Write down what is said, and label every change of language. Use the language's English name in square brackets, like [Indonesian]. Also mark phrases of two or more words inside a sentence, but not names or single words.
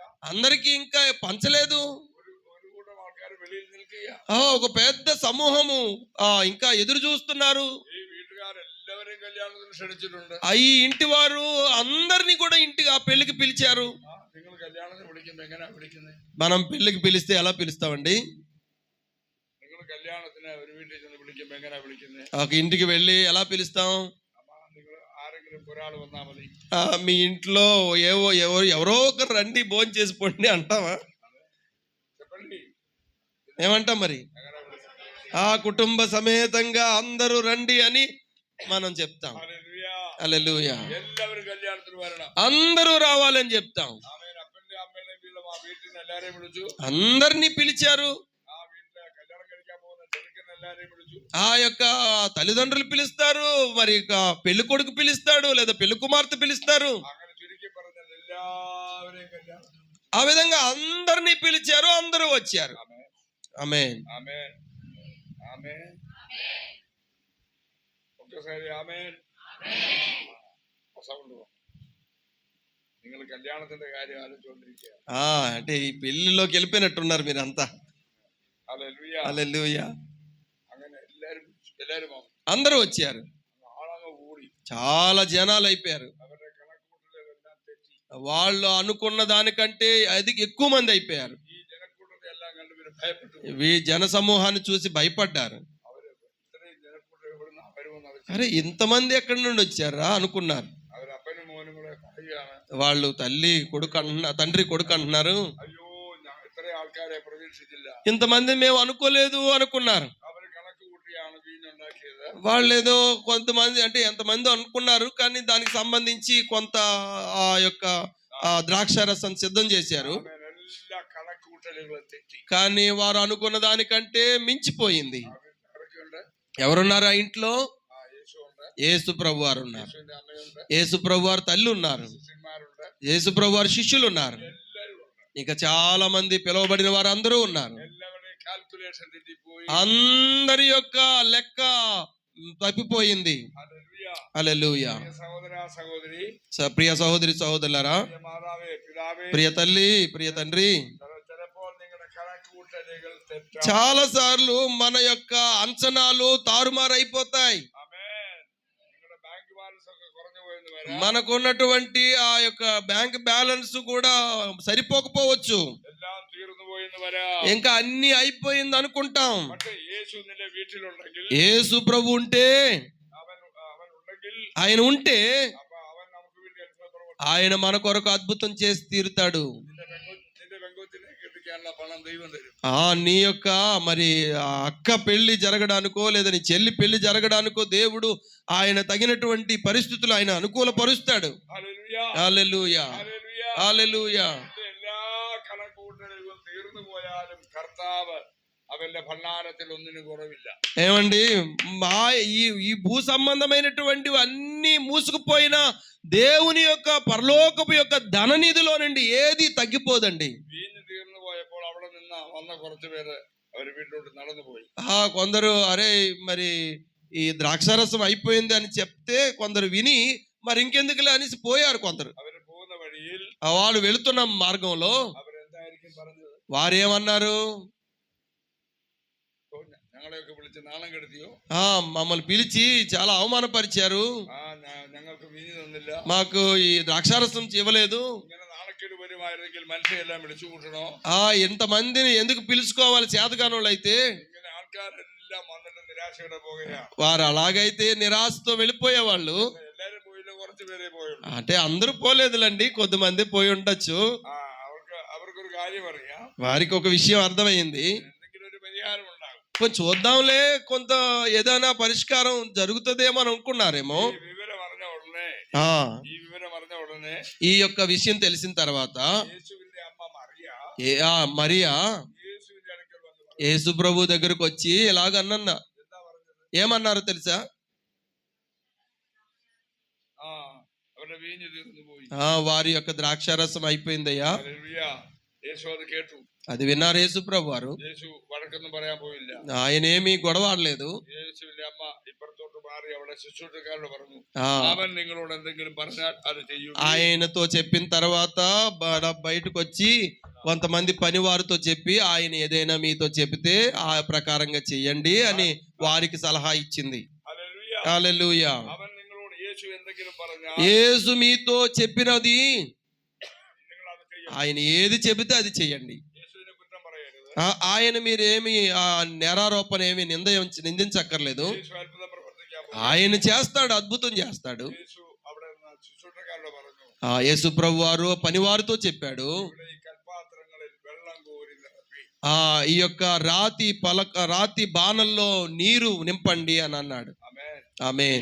[Telugu] అందరికీ ఇంకా పంచలేదు. [Malayalam] ഒരു കൂട്ടം ആൾക്കാർ വെളിയിൽ നിൽക്കുക. [Telugu] ఒక పెద్ద సమూహము ఇంకా ఎదురు చూస్తున్నారు. [Malayalam] ഈ വീട്ടുകാരെല്ലാവരെയും കല്യാണത്തിന് ക്ഷണിച്ചിട്ടുണ്ട്. [Telugu] ఈ ఇంటి వారు అందరినీ కూడా ఇంటికి ఆ పెళ్లికి పిలిచారు. [Malayalam] നിങ്ങൾ കല്യാണത്തിന് വിളിക്കുമ്പോ എങ്ങനെയാ വിളിക്കുന്നത്? [Telugu] మనం పెళ్లికి పిలిస్తే ఎలా పిలుస్తామండి? [Malayalam] നിങ്ങൾ കല്യാണത്തിന് ഒരു വീട്ടിൽ ചെന്ന് വിളിക്കുമ്പോ എങ്ങനെയാ വിളിക്കുന്നത്? [Telugu] ఒక ఇంటికి వెళ్ళి ఎలా పిలుస్తాం? [Malayalam] നിങ്ങൾ ആരെങ്കിലും ഒരാൾ വന്നാ മതി. [Telugu] మీ ఇంట్లో ఎవరో ఒకరు రండి భోజనం చేసి పోండి అంటావా? చెప్పండి, ఏమంటాం మరి? [Malayalam] എങ്ങനെയാ വിളിക്കുന്നത്? [Telugu] కుటుంబ సమేతంగా అందరూ రండి అని మనం చెప్తాం. [Malayalam] ഹല്ലേലൂയ. [Telugu] హల్లెలూయా. [Malayalam] എല്ലാവരും കല്യാണത്തിന് വരണം. [Telugu] అందరూ రావాలని చెప్తాం. [Malayalam] ആമേൻ. അപ്പന്റെ അമ്മയുടെയും വീട്ടിലും ആ വീട്ടിൽ നിന്ന് എല്ലാരെയും വിളിച്ചു. [Telugu] అందరినీ పిలిచారు. [Malayalam] ആ വീട്ടിലെ കല്യാണം കഴിക്കാൻ പോകുന്ന ചെറുക്കൻ എല്ലാരെയും വിളിച്ചു. [Telugu] ఆ యొక్క తల్లిదండ్రులు పిలుస్తారు, మరి పెళ్లి కొడుకు పిలుస్తాడు, లేదా పెళ్లి కుమార్తె పిలుస్తారు. [Malayalam] അങ്ങനെ ചുരുക്കി പറഞ്ഞാൽ എല്ലാവരെയും കല്യാണത്തിന് വിളിച്ചു. [Telugu] ఆ విధంగా అందరినీ పిలిచారు, అందరూ వచ్చారు. ఆమేన్. ఆమేన్. ఆమేన్. ఒక్కసారి ആമേൻ. [Malayalam] സൗണ്ട് നിങ്ങൾ കല്യാണത്തിന്റെ കാര്യം ആലോചിച്ചുകൊണ്ടിരിക്കുക. [Telugu] అంటే ఈ పెళ్లిలోకి వెళ్ళిపోయినట్టున్నారు మీరంతా. [Malayalam] ഹല്ലേലൂയ. [Telugu] హల్లెలూయా. [Malayalam] അങ്ങനെ എല്ലാരും [Telugu] అందరూ వచ్చారు. [Malayalam] ആളങ്ങ് കൂടി. [Telugu] చాలా జనాలు అయిపోయారు. [Malayalam] അവരുടെ കണക്കുകൂട്ടലെല്ലാം തെറ്റി. [Telugu] వాళ్ళు అనుకున్న దానికంటే అది ఎక్కువ మంది అయిపోయారు. [Malayalam] ഈ ജനക്കൂട്ടത്തെ എല്ലാം കണ്ട് ഇവര് ഭയപ്പെട്ടു. [Telugu] ఈ జన సమూహాన్ని చూసి భయపడ్డారు. [Malayalam] അവര് ഇത്രയും ജനക്കൂട്ടം എവിടുന്ന് വരുമെന്ന് അവർ [Telugu] అరే ఇంతమంది ఎక్కడి నుండి వచ్చారా అనుకున్నారు. [Malayalam] അവർ അപ്പനും മോനും കൂടെ പറയുകയാണ്. [Telugu] వాళ్ళు తండ్రి కొడుకు అంటున్నారు, [Malayalam] അയ്യോ ഇത്രയും ആൾക്കാരെ പ്രതീക്ഷിച്ചില്ല. [Telugu] ఇంతమంది మేము అనుకోలేదు అనుకున్నారు. [Malayalam] അവര് കണക്ക് കൂട്ടിയാണ് വീഞ്ഞുണ്ടാക്കിയത്. [Telugu] వాళ్ళు ఏదో కొంతమంది అంటే ఎంతమంది అనుకున్నారు, కానీ దానికి సంబంధించి కొంత ఆ యొక్క ద్రాక్ష రసం సిద్ధం చేశారు. [Malayalam] എല്ലാ കണക്കുകൂട്ടലുകളും തെറ്റി. [Telugu] కానీ వారు అనుకున్న దానికంటే మించిపోయింది. [Malayalam] ആരൊക്കെയുണ്ട്? [Telugu] ఎవరున్నారు ఆ ఇంట్లో? [Malayalam] യേശു ഉണ്ട്, [Telugu] యేసు ప్రభు వారు ఉన్నారు, [Malayalam] യേശുവിന്റെ അമ്മയുണ്ട്, [Telugu] యేసు ప్రభు వారి తల్లి ఉన్నారు, [Malayalam] ശിഷ്യന്മാരുണ്ട്, [Telugu] యేసు ప్రభు వారి శిష్యులు ఉన్నారు. [Malayalam] എല്ലാവരും ഉണ്ട്. [Telugu] ఇక చాలా మంది పిలువబడిన వారు అందరూ ఉన్నారు. [Malayalam] എല്ലാവരുടെയും കാൽക്കുലേഷൻ തെറ്റിപ്പോയി. [Telugu] అందరి యొక్క లెక్క తప్పిపోయింది. [Malayalam] ഹല്ലേലൂയ. [Telugu] హల్లెలూయా. [Malayalam] പ്രിയ സഹോദര സഹോദരി, [Telugu] ప్రియ సహోదరి సహోదరులారా, [Malayalam] പ്രിയ മാതാവേ പിതാവേ, [Telugu] ప్రియ తల్లి, ప్రియ తండ్రి, [Malayalam] ചിലപ്പോൾ നിങ്ങളുടെ കണക്കുകൂട്ടലുകൾ തെറ്റാം. [Telugu] చాలా సార్లు మన యొక్క అంచనాలు తారుమారైపోతాయి. [Malayalam] ആമേൻ. നിങ്ങളുടെ [English] bank balance [Malayalam] ഒക്കെ കുറഞ്ഞു പോയെന്ന് വരാം. [Telugu] మనకున్నటువంటి ఆ యొక్క [English] bank balance [Telugu] కూడా సరిపోకపోవచ్చు. [Malayalam] എല്ലാം തീർന്നു പോയെന്ന് വരാം. [Telugu] ఇంకా అన్ని అయిపోయింది అనుకుంటాం. [Malayalam] പക്ഷേ യേശു നിന്റെ വീട്ടിലുണ്ടെങ്കിൽ, [Telugu] యేసు ప్రభు ఉంటే, [Malayalam] അവൻ ഉണ്ടെങ്കിൽ, [Telugu] ఆయన ఉంటే [Malayalam] അപ്പൊ അവൻ നമുക്ക് വേണ്ടി അത്ഭുതം പ്രവർത്തിക്കും. [Telugu] ఆయన మన కొరకు అద్భుతం చేసి తీరుతాడు. [Malayalam] നിന്റെ പെങ്കൊച്ചിനെ കെട്ടിക്കാനുള്ള പണം ദൈവം തരും. [Telugu] నీ యొక్క మరి ఆ అక్క పెళ్లి జరగడానికో లేదా నీ చెల్లి పెళ్లి జరగడానికో దేవుడు ఆయన తగినటువంటి పరిస్థితులు ఆయన అనుకూలపరుస్తాడు. [Malayalam] ഹല്ലേലൂയ. [Telugu] హల్లెలూయా. [Malayalam] ഹല്ലേലൂയ. [Telugu] హల్లెలూయా. [Malayalam] നിന്റെ എല്ലാ കണക്കുകൂട്ടലുകളും തീർന്നു പോയാലും കർത്താവ് അവന്റെ ഭണ്ഡാരത്തിൽ ഒന്നിനും കുറവില്ല. [Telugu] ఏమండి, ఈ భూ సంబంధమైనటువంటివి అన్ని మూసుకుపోయినా దేవుని యొక్క పరలోకపు యొక్క ధననిధిలో నుండి ఏది తగ్గిపోదండి. [Malayalam] വീഞ്ഞ് തീർന്നു പോയപ്പോൾ അവിടെ നിന്ന് വന്ന കുറച്ചു പേര് അവര് വീട്ടിലോട്ട് നടന്നു പോയി. [Telugu] కొందరు అరే మరి ఈ ద్రాక్షారసం అయిపోయింది అని చెప్తే కొందరు విని మరి ఇంకెందుకులే అనేసి పోయారు కొందరు. [Malayalam] അവര് പോകുന്ന വഴിയിൽ [Telugu] వాళ్ళు వెళుతున్న మార్గంలో [Malayalam] അവരെന്തായിരിക്കും പറഞ്ഞത്? [Telugu] వారేమన్నారు? [Malayalam] ഞങ്ങളെയൊക്കെ വിളിച്ച് നാണം കെടുത്തിയോ? [Telugu] మమ్మల్ని పిలిచి చాలా అవమానపరిచారు, [Malayalam] ഞങ്ങൾക്ക് വീഞ്ഞ് തന്നില്ല, [Telugu] మాకు ఈ ద్రాక్షారసం ఇవ్వలేదు. [Malayalam] ഇങ്ങനെ നാണക്കേട് വരുമായിരുന്നെങ്കിൽ മനുഷ്യരെല്ലാം വിളിച്ചു കൂട്ടണോ? [Telugu] ఇంతమందిని ఎందుకు పిలుచుకోవాలి? చేతగానోళ్ళు అయితే [Malayalam] ഇങ്ങനെ ആൾക്കാരെല്ലാം വന്നിട്ട് നിരാശയുടെ പോകുകയാ. [Telugu] వారు అలాగైతే నిరాశతో వెళ్ళిపోయేవాళ్ళు. [Malayalam] എല്ലാരും പോയില്ല, കുറച്ചു പേരെ പോയുള്ളൂ. [Telugu] అంటే అందరూ పోలేదులండి, కొద్దిమంది పోయి ఉండొచ్చు. [Malayalam] അവർക്കൊരു കാര്യം അറിയാം, [Telugu] వారికి ఒక విషయం అర్థమైంది, [Malayalam] എന്തെങ്കിലും ഒരു പരിഹാരം ഉണ്ടാകും. [Telugu] కొంచెం చూద్దాంలే, కొంత ఏదైనా పరిష్కారం జరుగుతుందేమో అని అనుకున్నారేమో. [Malayalam] ഈ വിവരം അറിഞ്ഞ ഉടനെ [Telugu] ఈ యొక్క విషయం తెలిసిన తర్వాత [Malayalam] യേശുവിന്റെ അമ്മ മറിയ [Telugu] మరియా [Malayalam] യേശുവിന്റെ അടുക്കൽ വന്ന് പറഞ്ഞു. [Telugu] యేసు ప్రభు దగ్గరకు వచ్చి ఇలాగన్నా [Malayalam] എന്താ പറഞ്ഞത്? [Telugu] ఏమన్నారో తెలుసా? [Malayalam] അവരുടെ വീഞ്ഞ് തീർന്നു പോയി. [Telugu] వారి యొక్క ద్రాక్షారసం అయిపోయిందయ్యా. [Malayalam] ഹല്ലേലൂയ. യേശു അത് കേട്ടു. [Telugu] అది విన్నారు యేసు ప్రభు వారు. [Malayalam] യേശു വഴക്കൊന്നും പറയാൻ പോയില്ല. [Telugu] ఆయన ఏమీ గొడవ ఆడలేదు. [Malayalam] യേശുവിന്റെ അമ്മ ഇപ്പുറത്തോട്ട് മാറി അവിടെ ശുശ്രൂഷക്കാരോട് പറഞ്ഞു, അവൻ നിങ്ങളോട് എന്തെങ്കിലും പറഞ്ഞാൽ അത് ചെയ്യൂ. [Telugu] ఆయనతో చెప్పిన తర్వాత బయటకు వచ్చి కొంతమంది పని వారితో చెప్పి ఆయన ఏదైనా మీతో చెబితే ఆ ప్రకారంగా చెయ్యండి అని వారికి సలహా ఇచ్చింది. [Malayalam] ഹല്ലേലൂയ. [Telugu] హల్లెలూయా. [Malayalam] അവൻ നിങ്ങളോട് യേശു എന്തെങ്കിലും പറഞ്ഞാൽ [Telugu] యేసు మీతో చెప్పినది [Malayalam] നിങ്ങൾ അത് ചെയ്യണം. [Telugu] ఆయన ఏది చెబితే అది చెయ్యండి. [Malayalam] യേശുവിനെ കുറ്റം പറയരുത്. [Telugu] ఆయన మీరేమి నేరారోపణ ఏమి నిందించక్కర్లేదు. [Malayalam] യേശു അത്ഭുതം പ്രവർത്തിക്കാൻ പോകും. [Telugu] ఆయన చేస్తాడు, అద్భుతం చేస్తాడు. [Malayalam] യേശു അവിടെ നിന്ന് ശുശ്രൂഷക്കാരോട് പറഞ്ഞു, [Telugu] యేసు ప్రభు వారు పనివారితో చెప్పాడు, [Malayalam] ഇവിടെ ഈ കൽപാത്രങ്ങളിൽ വെള്ളം കോരി നിറപ്പി. [Telugu] ఈ యొక్క రాతి బాణల్లో నీరు నింపండి అని అన్నాడు. [Malayalam] ആമേൻ. [Telugu] ఆమేన్.